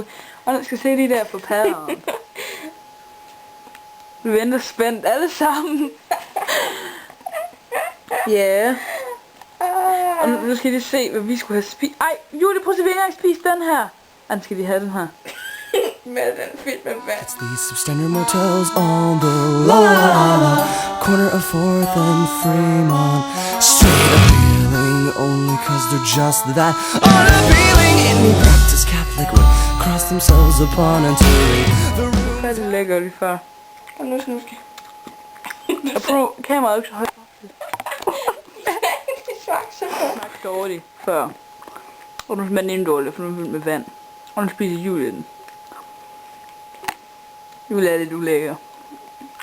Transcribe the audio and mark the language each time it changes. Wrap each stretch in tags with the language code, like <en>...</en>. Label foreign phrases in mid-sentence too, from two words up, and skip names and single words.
<da>Og nu skal vi se lige der på padderen. Vi venter spændt alle sammen. Ja. Yeah. Og nu skal de se, hvad vi skulle have spist. Ej, Julie, prøv at se, vi ikke engang spist den her. Ej, skal de have den her. Med den fyldt med vand.</da> <en>These substandard motels on the la corner of 4th and Fremont. Straight appealing only cause they're just that unappealing. Any practice Catholic would cross themselves upon entering the room.</en> <da>Hvad er det lækker lige før? Og nu skal Og prøv, kameraet er ikke så højt. det smagte så godt. Det smagte dårligt før. Og nu smager den endnu dårligt, for nu er den fyldt med vand. Og nu spiser Julie den. Julie er lidt ulækker.</da>